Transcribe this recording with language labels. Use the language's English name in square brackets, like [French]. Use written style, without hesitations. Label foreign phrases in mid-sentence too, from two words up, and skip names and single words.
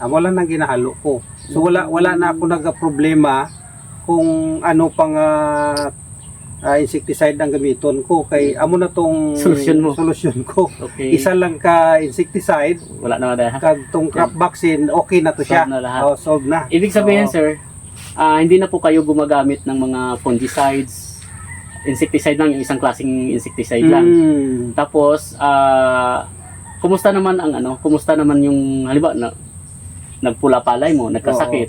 [Hiligaynon] Amo lang nang ginahalo ko. So wala na ako nagka-problema kung ano pang insecticide ang gamiton ko kay amo na tong solusyon ko. Okay. Isa lang ka insecticide, wala na dahil. kag tong crop vaccine, okay na to siya. [Filipino] Solve na lahat. Solve na. Ibig sabihin sir, hindi na po kayo gumagamit ng mga fungicides, insecticide lang, yung isang klaseng insecticide lang. Tapos, kumusta naman yung halimbawa na nagpula palay mo, nagkasakit.